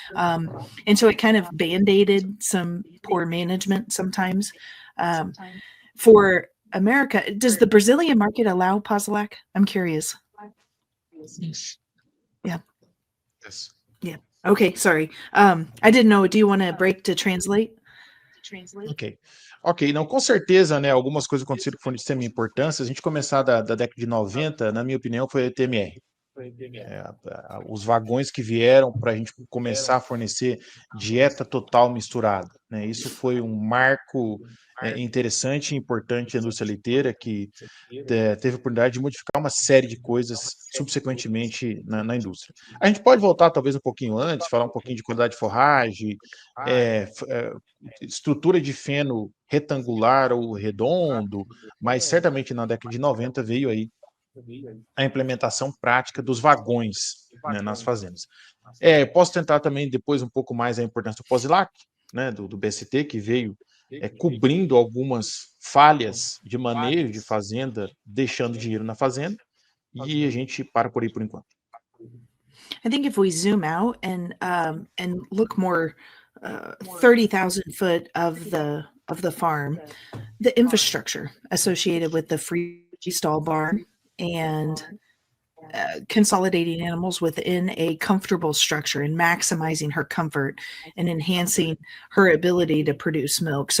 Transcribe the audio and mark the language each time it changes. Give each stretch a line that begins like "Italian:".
English: And so it kind of band-aided some poor management sometimes. For America, does the Brazilian market allow Posilac? I'm curious. Yeah. Yes. Yeah. Okay. Sorry. I didn't know. Do you want to break to translate?
Portuguese: Ok, não, com certeza, né, algumas coisas aconteceram que foram de extrema importância. A gente começar da década de 90, na minha opinião, foi a TMR. Os vagões que vieram para a gente começar a fornecer dieta total misturada, né? Isso foi um marco interessante e importante da indústria leiteira, que teve a oportunidade de modificar uma série de coisas subsequentemente na indústria. A gente pode voltar talvez um pouquinho antes, falar um pouquinho de qualidade de forragem, estrutura de feno retangular ou redondo, mas certamente na década de 90 veio aí a implementação prática dos vagões, né, nas fazendas. Posso tentar também depois um pouco mais a importância do Posilac, né, do BST, que veio cobrindo algumas falhas de manejo de fazenda, deixando dinheiro na fazenda, e a gente para por aí por enquanto.
English: I think if we zoom out and look more 30,000 foot of the farm, the infrastructure associated with the freestall barn and consolidating animals within a comfortable structure and maximizing her comfort and enhancing her ability to produce milk.